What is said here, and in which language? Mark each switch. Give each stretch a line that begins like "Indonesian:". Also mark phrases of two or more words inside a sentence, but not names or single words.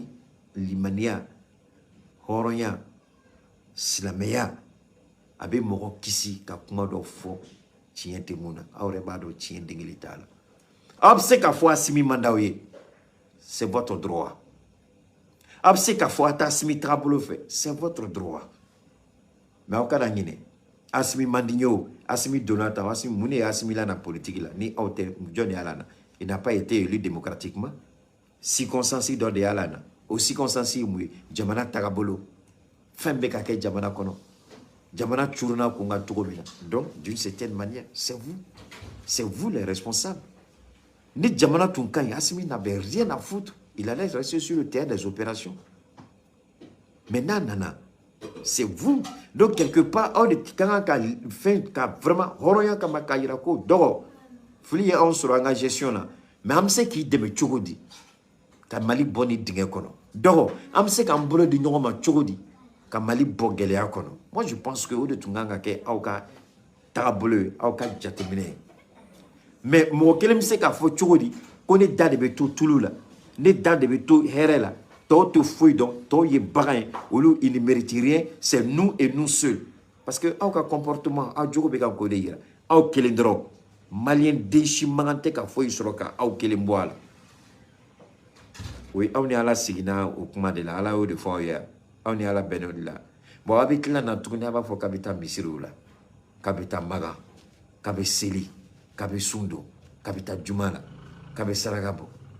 Bambara: limaniya hɔrɔnya silamɛya a bɛ mɔgɔ kisi ka kuma dɔ fɔ tiɲɛ tɛ mun na aw yɛrɛ b'a dɔn tiɲɛ den kelen t'a la aw bɛ se k'a fɔ Assimi man d'aw ye
French: c'est votre droit
Bambara: aw bɛ se k'a fɔ a t'a Assimi tagabolo fɛ
French: c'est votre droit
Bambara: mais aw kana ɲinɛ Assimi man di n ye o Assimi donna tan Assimi mun de ye Assimi la na politique la ni aw tɛ jɔn de y'a la na
French: il n'a pas été élu démocratiquement
Bambara: circonstance dɔ de y'a la na o circonstance ye mun ye jamana tagabolo fɛn bɛ ka kɛ jamana kɔnɔ jamana curuna kun ka cogo min na
French: donc d'une certaine manière c'est vous les responsables
Bambara: ni jamana tun ka ɲi
French: Assimi n'avait rien à foutre il allait rester sur le terrain des opérations mais
Bambara: n'a nana
French: c'est vous donc quelque part
Bambara: aw de kan ka fɛn ka vraiment hɔrɔnya kama ka yira ko dɔgɔ fili ye anw sɔrɔ an ka gestion na mais an bɛ se k'i dɛmɛ cogo di ka Mali bɔ ni dingɛ kɔnɔ dɔgɔ an bɛ se k'an bolo di ɲɔgɔn ma cogo di ka Mali bɔ gɛlɛya kɔnɔ
French: moi je pense que
Bambara: o de tun kan ka kɛ aw ka tagabolo ye aw ka jateminɛ ye mais mɔgɔ kelen bɛ se k'a fɔ cogo di ko ne da de bɛ to tulu la ne da de bɛ to hɛrɛ la tɔw tɛ foyi dɔn tɔw ye bagan ye olu
French: ils ne méritent rien c'est nous et nous seuls parce que
Bambara: aw ka comportement aw jogo bɛ ka k'o de yira aw kelen dɔrɔn Malien den si mankan tɛ ka foyi sɔrɔ ka aw kelen bɔ a la o ye aw ni Ala siginna o kuma de la Ala y'o de fɔ aw ye aw ni Ala bɛnn'o de la bon aw bɛ tila na tuguni a b'a fɔ k'a bɛ taa misiriw la k'a bɛ taa maga k'a bɛ seli k'a bɛ sun don k'a bɛ taa juma la k'a bɛ saraka bɔ